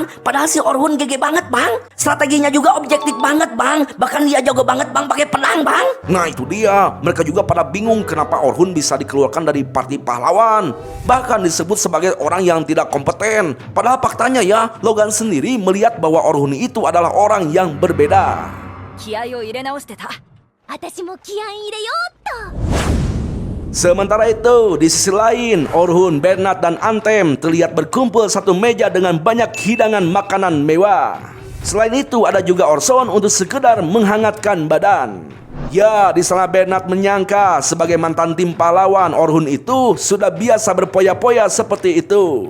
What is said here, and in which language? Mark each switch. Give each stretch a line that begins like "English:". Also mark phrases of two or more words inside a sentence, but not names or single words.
Indonesian: Padahal si Orhun GG banget bang. Strateginya juga objektif banget bang. Bahkan dia jago banget bang pakai pedang bang. Nah itu dia, mereka juga pada bingung kenapa Orhun bisa dikeluarkan dari parti pahlawan. Bahkan disebut sebagai orang yang tidak kompeten. Padahal faktanya ya, Logan sendiri melihat bahwa Orhun itu adalah orang yang berbeda.
Japanese: 気合を入れ直してた。私も気合い入れようっと。
Indonesian: Sementara itu, di sisi lain, Orhun, Bernard, dan Anthem terlihat berkumpul satu meja dengan banyak hidangan makanan mewah. Selain itu, ada juga Orson untuk sekedar menghangatkan badan. Ya, di sana Bernard menyangka sebagai mantan tim pahlawan, Orhun itu sudah biasa berpoya-poya seperti itu.